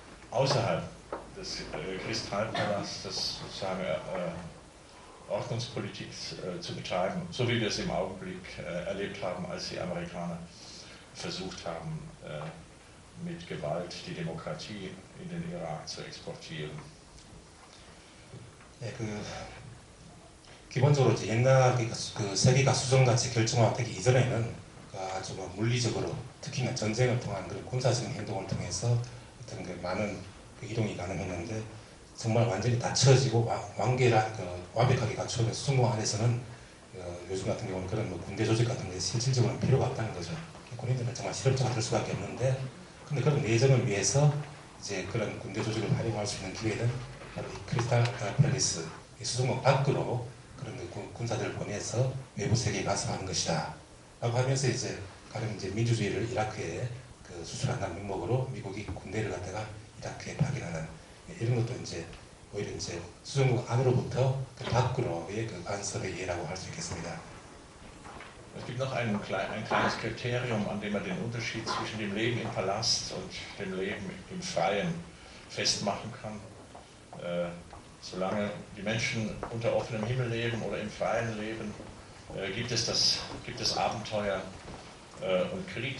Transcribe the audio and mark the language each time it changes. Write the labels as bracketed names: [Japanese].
[German] außerhalb des Kristallpalastes sozusagen Ordnungspolitik zu betreiben, so wie wir es im Augenblick erlebt haben, als die Amerikaner versucht haben, mit Gewalt die Demokratie in den Irak zu exportieren. [Korean] 네, 기본적으로 이제 옛날 그 세계가 수정같이 결정화되기 이전에는 아주 물리적으로 특히나 전쟁을 통한 그런 군사적인 행동을 통해서 어떤 그 많은 그 이동이 가능했는데 정말 완전히 닫혀지고 완벽하게 갖춰진 수정궁 안에서는 요즘 같은 경우는 그런 군대 조직 같은 게 실질적으로는 필요가 없다는 거죠. 군인들은 정말 실험자가 될 수밖에 없는데, 근데 그런 내정을 위해서 이제 그런 군대 조직을 활용할 수 있는 기회는 바로 이 크리스탈 팰리스 수정궁 밖으로 그런 군사들을 보내서 외부 세계에 가서 하는 것이다. 라고 하면서 이제 가령 이제 민주주의를 이라크에 그 수출한다는 명목으로 미국이 군대를 갖다가 이라크에 파견하는 이런 것도 이제 오히려 이제 수정궁 안으로부터 그 밖으로의 그 간섭의 예라고 할 수 있겠습니다. [German] Es gibt noch ein kleines Kriterium, an dem man den Unterschied zwischen dem Leben im Palast und dem Leben im Freien festmachen kann. Solange die Menschen unter offenem Himmel leben oder im Freien leben, gibt es Abenteuer und Krieg.